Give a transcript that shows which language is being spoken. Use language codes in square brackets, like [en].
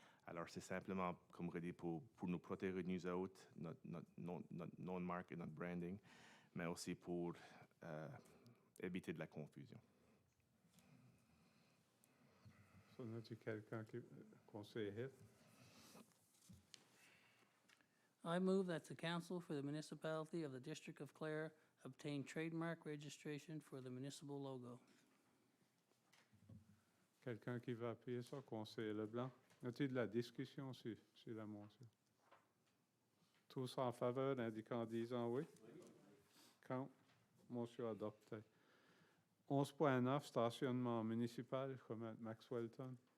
[fr] Alors, c'est simplement, comme je dis, pour nous protéger nous autres, notre nom de marque et notre branding, mais aussi pour éviter de la confusion. So, as-tu quelqu'un qui conseille hit? [en] I move that the council for the municipality of the District of Clare obtain trademark registration for the municipal logo. [fr] Quelqu'un qui va appuyer ça, conseiller Leblanc? As-tu de la discussion sur la motion? Tous en faveur, indiquant en disant oui? Oui. Count. Motion adoptée. 11.9, stationnement municipal, comme Maxwellton.